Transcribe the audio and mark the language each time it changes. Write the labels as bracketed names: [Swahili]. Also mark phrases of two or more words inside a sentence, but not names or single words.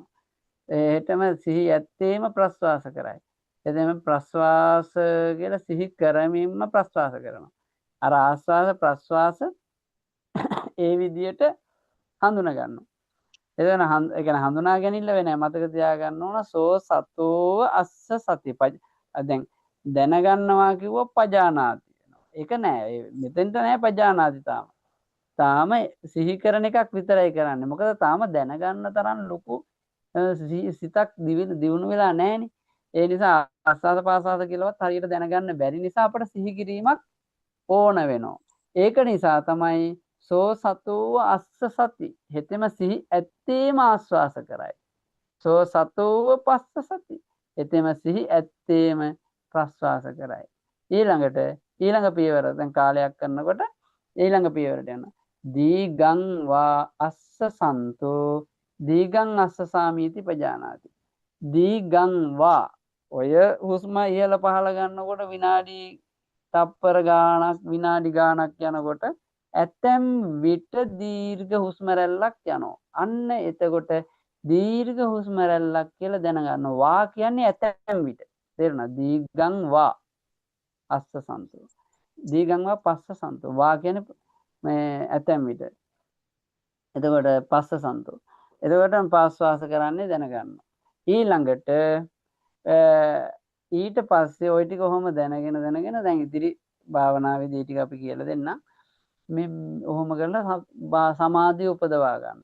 [Sinhala] ඒටම සිහි ඇත්තේම ප්‍රස්වාස කරයි. එතෙම ප්‍රස්වාස කියලා සිහි කරමින්ම ප්‍රස්වාස කරනවා. අර ආස්වාස ප්‍රස්වාස ඒ විදියට හඳුනා ගන්නවා. එතන ඒ කියන්නේ හඳුනා ගැනීම වෙන්නේ මතක තියාගන්න ඕන [Pali] සෝ සතෝ අස්ස සති. [Sinhala] දැන් දැනගන්නවා කිව්ව පජානාති වෙනවා. ඒක නෑ. මෙතෙන්ට නෑ පජානාති තාම සිහි කරන එකක් විතරයි කරන්නේ. මොකද තාම දැනගන්න තරම් ලොකු සිතක් දියුණු වෙලා නැහැනේ. ඒ නිසා ආස්වාද පාසාද කියලාවත් හරියට දැනගන්න බැරි නිසා අපට සිහි කිරීමක් ඕන වෙනවා. ඒක නිසා තමයි [Pali] සෝ සතෝ අස්ස සති. [Sinhala] හෙතෙම සිහි ඇත්තේම ආස්වාස කරයි. [Pali] සෝ සතෝ පස්ස සති. [Sinhala] හෙතෙම සිහි ඇත්තේම ප්‍රස්වාස කරයි. ඊළඟ පියවර දැන් කාලයක් කරනකොට ඊළඟ පියවරට යනවා. [Pali] දීගං වා අස්ස සන්තෝ දීගං අස්ස සාමීති පජානාති. දීගං වා [Sinhala] ඔය හුස්ම ඉහළ පහළ ගන්නකොට විනාඩි තප්පර ගාණක් විනාඩි ගාණක් යනකොට ඇතැම් විට දීර්ඝ හුස්ම රැල්ලක් යනවා. අන්න එතකොට දීර්ඝ හුස්ම රැල්ලක් කියලා දැනගන්න. වා කියන්නේ ඇතැම් විට. තේරුණා? [Pali] දීගං වා අස්ස සන්තෝ. දීගං වා පස්ස සන්තෝ. [Sinhala] වා කියන්නේ මේ ඇතැම් විට. එතකොට [Pali] පස්ස සන්තෝ. [Sinhala] එතකොට පාස්වාස කරන්නේ දැනගන්න. ඊළඟට ඊට පස්සේ ওই ටික කොහොම දැනගෙන දැන් ඉදිරි භාවනාවේදී ටික අපි කියලා දෙන්නම්. මේ ඔහොම කරලා සමාධිය උපදවා ගන්න.